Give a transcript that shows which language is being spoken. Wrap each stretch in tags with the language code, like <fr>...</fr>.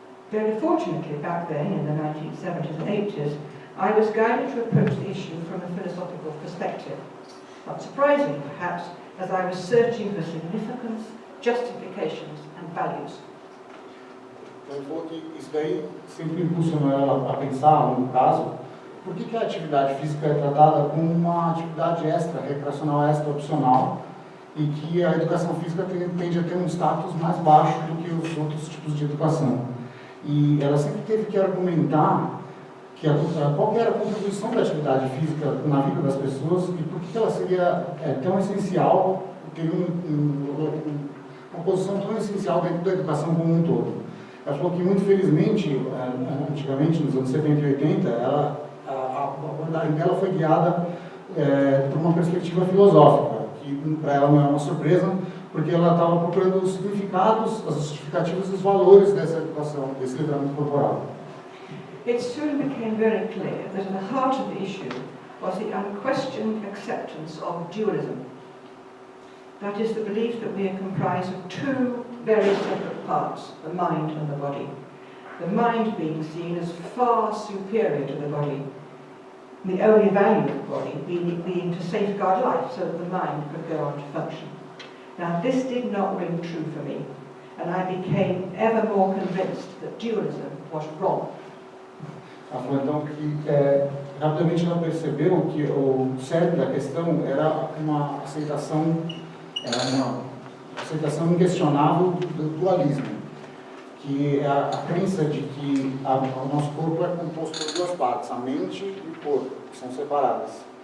<en>Very fortunately, back then, in the 1970s and 80s, I was guided to approach the issue from a philosophical perspective. Not surprising, perhaps, as I was searching for significance, justifications and values.</en> <pt>Ele falou que isso daí sempre impulsionou ela a pensar, no caso, por que a atividade física é tratada como uma atividade extra, recreacional extra opcional, e que a educação física tende a ter um status mais baixo do que os outros tipos de educação. E ela sempre teve que argumentar que qual era a contribuição da atividade física na vida das pessoas e por que ela seria tão essencial, ter uma posição tão essencial dentro da educação como um todo. Ela falou que, muito felizmente, antigamente, nos anos 70 e 80, a abordagem dela foi guiada por uma perspectiva filosófica, que para ela não é uma surpresa, porque ela estava procurando os significados, as justificativas e os valores dessa educação, desse letramento corporal.</pt> <en>It soon became very clear that at the heart of the issue was the unquestioned acceptance of dualism. That is, the belief that we are comprised of two very separate parts, the mind and the body. The mind being seen as far superior to the body, the only value of the body being to safeguard life so that the mind could go on to function. Now, this did not ring true for me, and I became ever more convinced that dualism was wrong.</en> <pt>Ela falou então que rapidamente ela percebeu que o cerne da questão era uma aceitação inquestionável do dualismo, que é a crença de que o nosso corpo é composto por duas partes, a mente e o corpo, que são separadas.</pt>